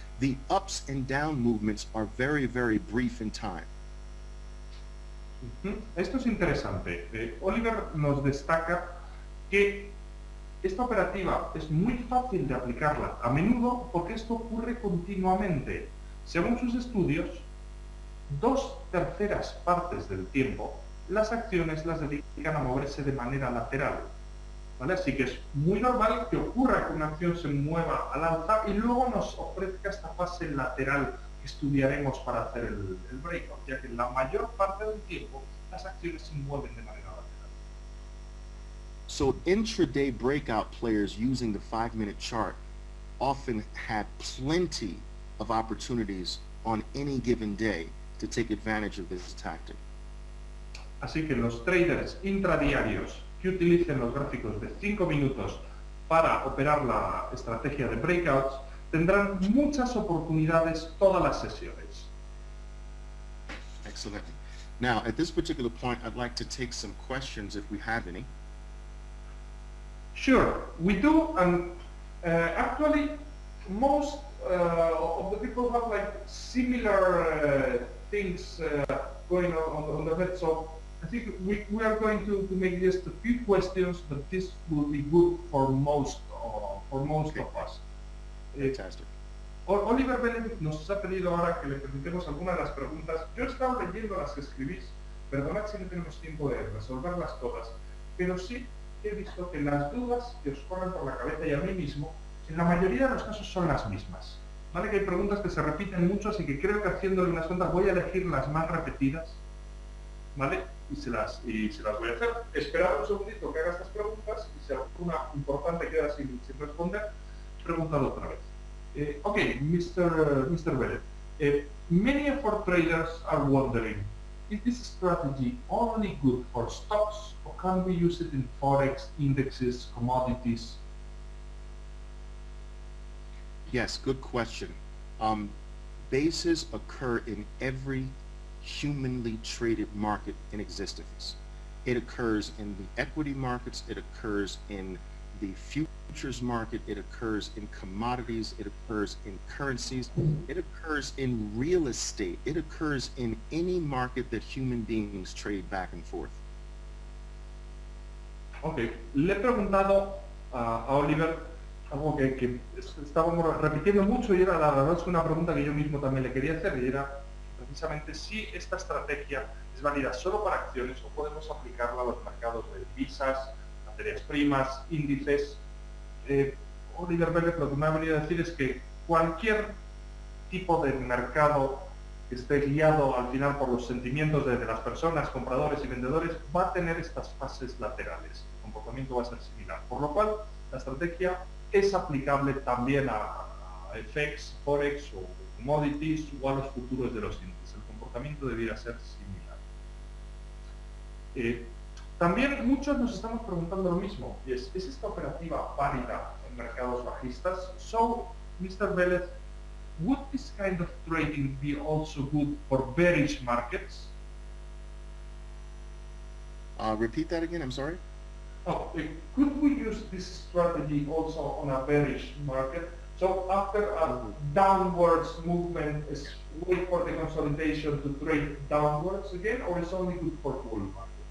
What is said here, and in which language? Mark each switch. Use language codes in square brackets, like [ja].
[en] The ups and down movements are very, very brief in time. [es] Esto es interesante. Oliver nos destaca que esta operativa es muy fácil de aplicarla, a menudo porque esto ocurre continuamente. Según sus estudios, 2/3 partes del tiempo las acciones las dedican a moverse de manera lateral. ¿Vale? Así que es muy normal que ocurra que una acción se mueva al alza y luego nos ofrezca esta fase lateral que estudiaremos para hacer el breakout, ya que la mayor parte del tiempo las acciones se mueven de manera lateral. [en] So intraday breakout players using the 5-minute chart often have plenty of opportunities on any given day to take advantage of this tactic. [es] Así que los traders intradiarios que utilicen los gráficos de 5 minutos para operar la estrategia de breakouts tendrán muchas oportunidades todas las sesiones. [en] Excellent. Now, at this particular point, I'd like to take some questions if we have any. Sure, we do, and actually most of the people have like similar things going on their head, so I think we are going to make just a few questions, but this will be good for most of us. Fantastic. [es] Oliver Velez nos ha pedido ahora que le presentemos algunas de las preguntas. Yo he estado leyendo las que escribís, perdonad si no tenemos tiempo de resolverlas todas, pero sí he visto que las dudas que os corren por la cabeza y a mí mismo, en la mayoría de los casos son las mismas. ¿Vale? Que hay preguntas que se repiten mucho, así que creo que haciéndole unas cuantas voy a elegir las más repetidas, ¿vale? Y se las voy a hacer. Esperad un segundito que haga estas preguntas y si alguna importante queda sin responder, preguntad otra vez. [en] Okay, Mr. Velez, many of our traders are wondering, is this strategy only good for stocks or can we use it in forex, indexes, commodities? Yes, good question. Bases occur in every humanly traded market in existence. It occurs in the equity markets, it occurs in the futures market, it occurs in commodities, it occurs in currencies, it occurs in real estate, it occurs in any market that human beings trade back and forth. [es] Ok, le he preguntado a Oliver algo que estábamos repitiendo mucho y era la verdad es una pregunta que yo mismo también le quería hacer y era precisamente si esta estrategia es válida solo para acciones o podemos aplicarla a los mercados de divisas, materias primas, índices. Oliver Velez lo que me ha venido a decir es que cualquier tipo de mercado que esté guiado al final por los sentimientos de las personas, compradores y vendedores, va a tener estas fases laterales. El comportamiento va a ser similar. Por lo cual, la estrategia es aplicable también a FX, Forex o commodities o a los futuros de los índices. El comportamiento debiera ser similar. También muchos nos estamos preguntando lo mismo, y ¿es esta operativa válida en mercados bajistas? [en] So, Mr. Vélez, would this kind of trading be also good for bearish markets? Repeat that again, I'm sorry? Oh, could we use this strategy also on a bearish market? So after a downwards movement, is wait for the consolidation to trade downwards again, or is only good for bull market?